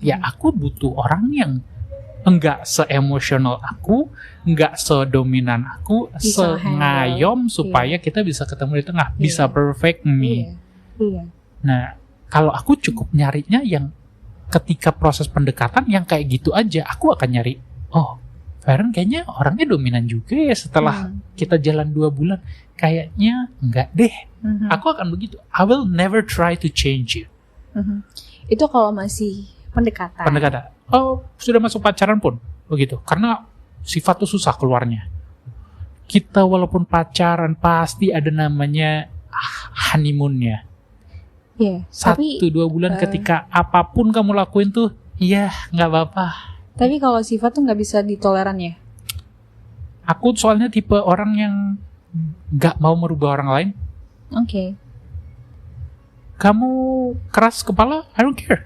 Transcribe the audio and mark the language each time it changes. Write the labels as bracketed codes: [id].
[id] Ya aku butuh orang yang enggak se-emosional aku, enggak se-dominan aku, se-ngayom supaya kita bisa ketemu di tengah, bisa perfect me. Nah, kalau aku cukup nyarinya yang ketika proses pendekatan yang kayak gitu aja, aku akan nyari, oh, Feren kayaknya orangnya dominan juga ya setelah kita jalan 2 bulan. Kayaknya enggak deh. Aku akan begitu. [en] I will never try to change you. [id] Itu kalau masih pendekatan. Oh, sudah masuk pacaran pun begitu. Karena sifat tuh susah keluarnya. Kita walaupun pacaran pasti ada namanya honeymoon-nya. 1-2 bulan ketika apapun kamu lakuin tuh, ya nggak apa-apa. Tapi kalau sifat tuh nggak bisa ditoleran ya? Aku soalnya tipe orang yang nggak mau merubah orang lain. Oke. Kamu keras kepala, [en] I don't care.